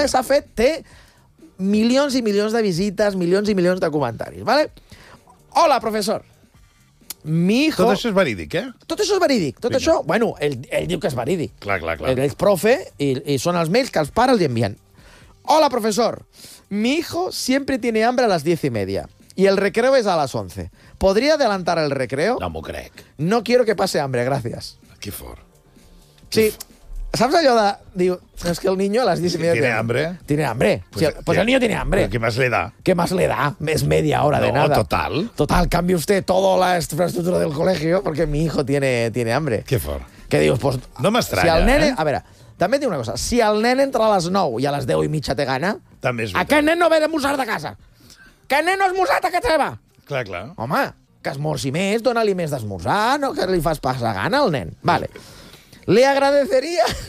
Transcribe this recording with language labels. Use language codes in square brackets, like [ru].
[ca] Vale. S'ha fet, té milions i milions de visites, milions i milions de comentaris. [es] Vale? Hola, professor. Mi hijo... [ca] Tot això és verídic, eh? Tot això és verídic. Tot això, bueno, ell diu que és verídic. Clar, clar, clar. Ell és profe i són els mails que els pares li envien. [es] Hola, profesor. Mi hijo siempre tiene hambre a las 10:30 y el recreo es a las 11. ¿Podría adelantar el recreo? [ca] No m'ho crec. [es] No quiero que pase hambre, gracias. [ca] Qué fort. [es] Sí. [ca] ¿Saps allò de... Diu, [es] es que el niño a las 10:30... ¿Tiene hambre? Tiene hambre. Pues el niño tiene hambre. ¿Qué más le da? ¿Qué más le da? Es media hora de nada. No, total. Total, cambie usted toda la infraestructura del colegio porque mi hijo tiene hambre. [ca] Qué fort. Que dius, pues... No m'estranya, si el nen... A veure, també diu una cosa. Si el nen entra a les 9 i a les 10:30 té gana... També és veritat. Aquest nen no ve d'esmorzar de casa. Aquest nen no ha esmorzat a casa seva. Clar, clar. Home, que esmorzi més, dona-li més d'esmorzar, no que li fas passar gana al nen. Vale. Li agradeceria...